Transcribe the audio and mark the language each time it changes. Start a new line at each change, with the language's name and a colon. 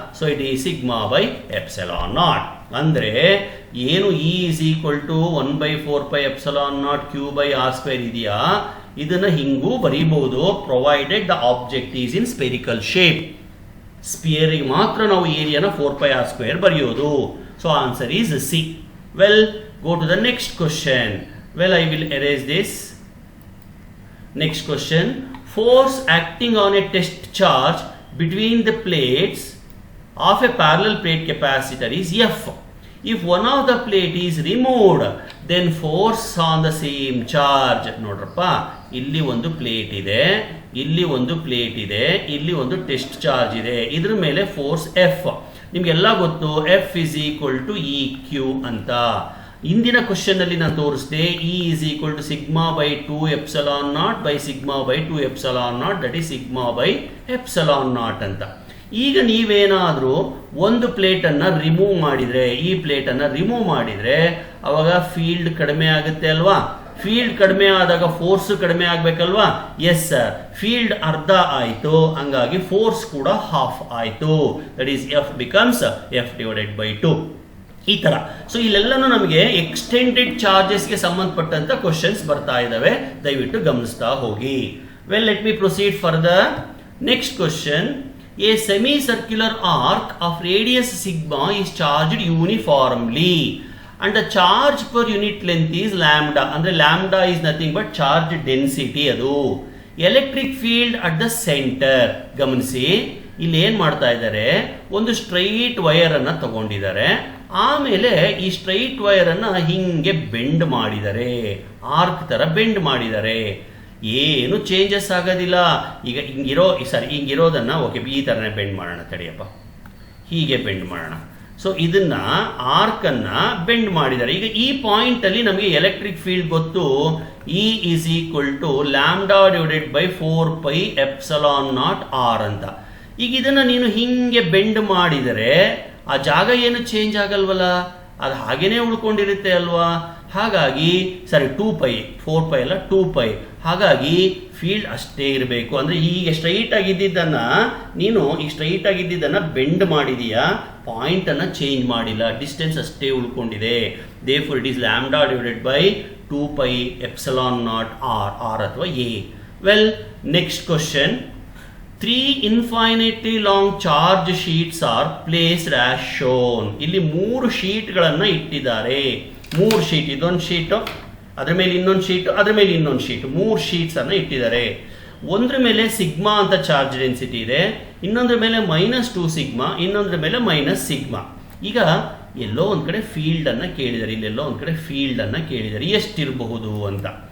English: So it is sigma by epsilon naught.
Kannada: ಅಂದರೆ ಏನು
English: E is equal to 1 by 4 pi epsilon naught Q by R square
Kannada: ಇದೆಯಾ, ಇದನ್ನು ಹಿಂಗೂ ಬರೀಬಹುದು,
English: Provided the object is in spherical shape.
Kannada: ಸ್ಪಿಯರಿಗೆ ಮಾತ್ರ ನಾವು ಏರಿಯಾನ 4 pi R square ಬರೆಯೋದು.
English: So answer is C. Well, go to the next question. Well, I will erase this. Next question. Force acting on a test charge between the plates of a parallel plate capacitor is F. If one of the plate is removed, then force on the same charge.
Kannada: ನೋಡ್ರಪ್ಪ, ಇಲ್ಲಿ ಒಂದು plate ಇದೆ, ಇಲ್ಲಿ ಒಂದು plate ಇದೆ, ಇಲ್ಲಿ ಒಂದು test charge ಇದೆ, ಇದ್ರ ಮೇಲೆ ಫೋರ್ಸ್ F. ನಿಮಗೆಲ್ಲ ಗೊತ್ತು
English: F is equal to E Q ಅಂತ.
Kannada: ಇಂದಿನ ಕ್ವಶನ್ ಅಲ್ಲಿ ನಾನು ತೋರಿಸಿದೆ
English: E is equal to sigma by 2 epsilon naught by sigma by 2 epsilon naught, that is sigma by epsilon naught ಅಂತ.
Kannada: ಈಗ ನೀವೇನಾದರೂ ಒಂದು ಪ್ಲೇಟನ್ನು ರಿಮೂವ್ ಮಾಡಿದರೆ, ಈ ಪ್ಲೇಟನ್ನು ರಿಮೂವ್ ಮಾಡಿದರೆ ಅವಾಗ ಫೀಲ್ಡ್ ಕಡಿಮೆ ಆಗುತ್ತೆ ಅಲ್ವಾ? ಫೀಲ್ಡ್ ಕಡಿಮೆ ಆದಾಗ ಫೋರ್ಸ್ ಕಡಿಮೆ ಆಗಬೇಕಲ್ವಾ? ಎಸ್ ಸರ್, ಫೀಲ್ಡ್ ಅರ್ಧ ಆಯಿತು, ಹಂಗಾಗಿ ಫೋರ್ಸ್ ಕೂಡ ಹಾಫ್ ಆಯಿತು.
English: That is F becomes F divided by 2.
Kannada: ಈ ತರ. ಸೊ ಇಲ್ಲೆಲ್ಲನೂ ನಮಗೆ ಎಕ್ಸ್ಟೆಂಡೆಡ್ ಚಾರ್ಜಸ್ಗೆ ಸಂಬಂಧಪಟ್ಟಂತ ಕ್ವಶನ್ಸ್ ಬರ್ತಾ ಇದಾವೆ, ದಯವಿಟ್ಟು ಗಮನಿಸ್ತಾ ಹೋಗಿ.
English: Well, let me proceed further. Next question, a semi circular arc of radius sigma is charged uniformly and the charge per unit length is lambda. ಅಂದ್ರೆ lambda is nothing but charge density. ಅದು electric field at the centre.
Kannada: ಗಮನಿಸಿ, ಇಲ್ಲಿ ಏನ್ ಮಾಡ್ತಾ ಇದ್ದಾರೆ, ಒಂದು straight wire ಅನ್ನ ತಗೊಂಡಿದ್ದಾರೆ, ಆಮೇಲೆ ಈ ಸ್ಟ್ರೈಟ್ ವೈರ್ ಅನ್ನ ಹಿಂಗೆ ಬೆಂಡ್ ಮಾಡಿದ್ದಾರೆ, ಆರ್ಕ್ ತರ ಬೆಂಡ್ ಮಾಡಿದ್ದಾರೆ. ಏನು ಚೇಂಜಸ್ ಆಗೋದಿಲ್ಲ. ಈಗ ಹಿಂಗಿರೋದನ್ನ ಓಕೆ ಈ ತರನೇ ಬೆಂಡ್ ಮಾಡೋಣ, ತಡಿಯಪ್ಪ, ಹೀಗೆ ಬೆಂಡ್ ಮಾಡೋಣ. ಸೊ ಇದನ್ನ ಆರ್ಕ್ ಅನ್ನ ಬೆಂಡ್ ಮಾಡಿದ್ದಾರೆ. ಈಗ ಈ ಪಾಯಿಂಟ್ ಅಲ್ಲಿ ನಮಗೆ ಎಲೆಕ್ಟ್ರಿಕ್ ಫೀಲ್ಡ್ ಗೊತ್ತು,
English: E is equal to lambda divided by 4 pi epsilon naught R
Kannada: ಅಂತ. ಈಗ ಇದನ್ನ ನೀನು ಹಿಂಗೆ ಬೆಂಡ್ ಮಾಡಿದರೆ ಆ ಜಾಗ ಏನು ಚೇಂಜ್ ಆಗಲ್ವಲ್ಲ, ಅದು ಹಾಗೇನೆ ಉಳ್ಕೊಂಡಿರುತ್ತೆ ಅಲ್ವಾ? ಹಾಗಾಗಿ ಸರಿ 2 ಪೈ, 4 ಪೈ ಅಲ್ಲ 2 ಪೈ, ಹಾಗಾಗಿ ಫೀಲ್ಡ್ ಅಷ್ಟೇ ಇರಬೇಕು. ಅಂದ್ರೆ ಈಗ ಸ್ಟ್ರೈಟ್ ಆಗಿದ್ದನ್ನ ನೀನು ಈ ಸ್ಟ್ರೈಟ್ ಆಗಿದ್ದನ್ನ ಬೆಂಡ್ ಮಾಡಿದೀಯಾ, ಪಾಯಿಂಟ್ ಅನ್ನ ಚೇಂಜ್ ಮಾಡಿಲ್ಲ, ಡಿಸ್ಟೆನ್ಸ್ ಅಷ್ಟೇ ಉಳ್ಕೊಂಡಿದೆ.
English: Therefore it is lambda divided by 2 pi epsilon naught R, R ಅಥವಾ A. Well, next question, 3 infinitely long charge sheets are placed as shown.
Kannada: ಇಲ್ಲಿ 3 ಶೀಟ್ಗಳನ್ನ ಇಟ್ಟಿದ್ದಾರೆ. 3 ಶೀಟ್, ಇದೊಂದು ಶೀಟ್, ಅದ್ರ ಮೇಲೆ ಇನ್ನೊಂದು ಶೀಟ್, ಅದ್ರ ಮೇಲೆ ಇನ್ನೊಂದು ಶೀಟ್, 3 ಶೀಟ್ಸ್ ಅನ್ನ ಇಟ್ಟಿದ್ದಾರೆ. ಒಂದ್ರ ಮೇಲೆ ಸಿಗ್ಮಾ ಅಂತ ಚಾರ್ಜ್ ಡೆನ್ಸಿಟಿ ಇದೆ, ಇನ್ನೊಂದ್ರ ಮೇಲೆ -2 ಸಿಗ್ಮಾ, ಇನ್ನೊಂದ್ರ ಮೇಲೆ ಮೈನಸ್ ಸಿಗ್ಮಾ. ಈಗ ಎಲ್ಲೋ ಒಂದ್ ಕಡೆ ಫೀಲ್ಡ್ ಅನ್ನ ಕೇಳಿದ್ದಾರೆ, ಇಲ್ಲೆಲ್ಲೋ ಒಂದ್ ಕಡೆ ಫೀಲ್ಡ್ ಅನ್ನ ಕೇಳಿದ್ದಾರೆ, ಎಷ್ಟಿರಬಹುದು ಅಂತ.